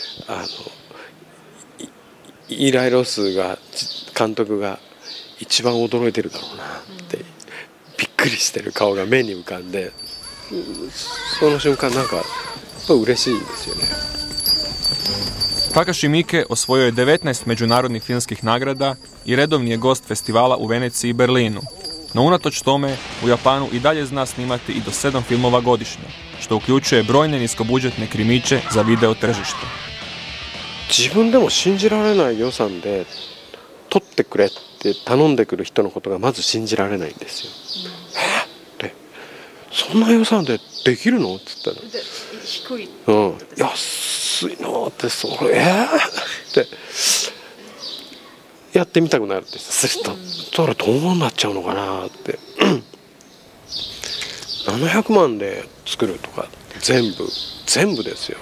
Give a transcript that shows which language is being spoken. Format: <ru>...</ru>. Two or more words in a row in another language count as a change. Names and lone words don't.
<ja>イーライ・ロスが監督が一番驚いてるだろうなってびっくりしてる顔が目に浮かんで、その瞬間なんかやっぱ嬉しいですよね。</ja> <hr>Takashi Miike osvojio je 19 međunarodnih filmskih nagrada i redovni je gost festivala u Veneciji i Berlinu. No unatoč tome, u Japanu i dalje zna snimati i do 7 filmova godišnje, što uključuje brojne niskobudžetne krimiće za video tržište.</hr> <ja>自分でも信じられない予算で撮ってくれって頼んでくる人のことがまず信じられないんですよ。ってそんな予算でできるのって言ったら、低い。安いのってそれってやってみたくなるってすると、それどうなっちゃうのかなって700万で作るとか全部ですよ。</ja>